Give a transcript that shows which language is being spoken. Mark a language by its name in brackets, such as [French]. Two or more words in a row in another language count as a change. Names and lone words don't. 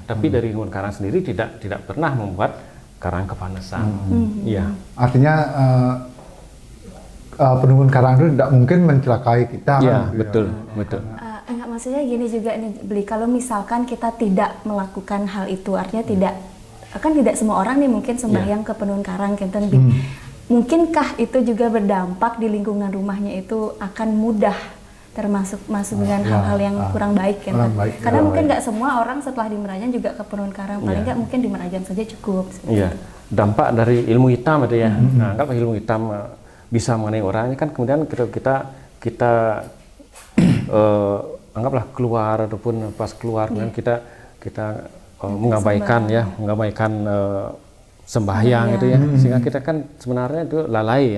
[Indonesian] Tapi dari penuhun karang sendiri tidak pernah membuat karang kepanasan. Iya. Artinya penuhun karang itu tidak mungkin mencelakai kita. Iya, kan, gitu betul, ya. betul. Enggak, maksudnya gini juga nih Beli, kalau misalkan kita tidak melakukan hal itu, artinya tidak semua orang nih mungkin sembahyang ke penuhun karang kenten Bi. Mungkinkah itu juga berdampak di lingkungan rumahnya itu akan mudah masuk dengan hal-hal yang kurang baik kan? Karena mungkin nggak semua orang setelah di merajaan juga ke penuhun karang, paling nggak mungkin di merajaan saja cukup. Iya. Dampak dari ilmu hitam itu ya. Nah, kalau ilmu hitam bisa mengenai orangnya kan, kemudian kita anggaplah keluar ataupun pas keluar kemudian kita mengabaikan sembahyang itu ya, sehingga kita kan sebenarnya itu lalai ya.